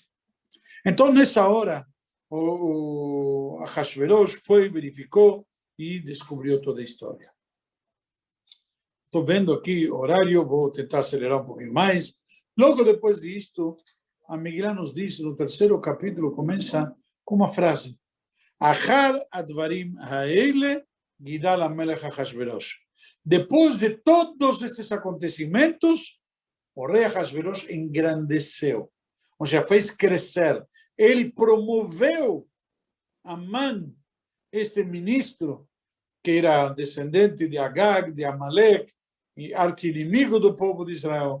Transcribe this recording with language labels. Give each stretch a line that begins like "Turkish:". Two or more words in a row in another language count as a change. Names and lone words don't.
Portuguese: Então, nessa hora, o Ahasverosh foi, verificou e descobriu toda a história. Estou vendo aqui o horário, vou tentar acelerar um pouquinho mais. Logo depois disto, a Megillah nos diz, no terceiro capítulo, começa com uma frase.
Hebrew: אחר הדברים האלה גידל המלך אחשורוש.
Portuguese: Depois de todos estes acontecimentos, o rei Ahasverosh engrandeceu, ou seja, fez crescer. Ele promoveu Amán, este ministro, que era descendente de Agag, de Amalek, e arqui-inimigo do povo de Israel.